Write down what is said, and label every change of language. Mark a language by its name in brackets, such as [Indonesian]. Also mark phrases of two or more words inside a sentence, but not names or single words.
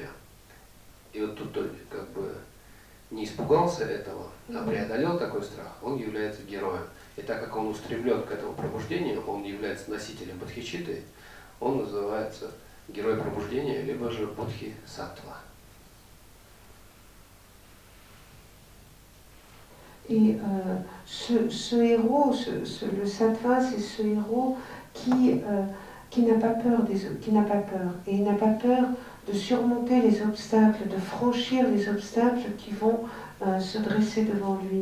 [Russian] И вот тут как бы не испугался этого, а преодолел такой страх, он является героем. И так как он устремлен к этому пробуждению, он является носителем бодхичитты, он называется герой пробуждения, либо же бодхисаттва. [French] Et ce héros, le sattva, c'est ce héros qui n'a pas peur qui n'a pas peur. Et il n'a pas peur de surmonter les obstacles, de franchir les obstacles qui vont se dresser devant lui.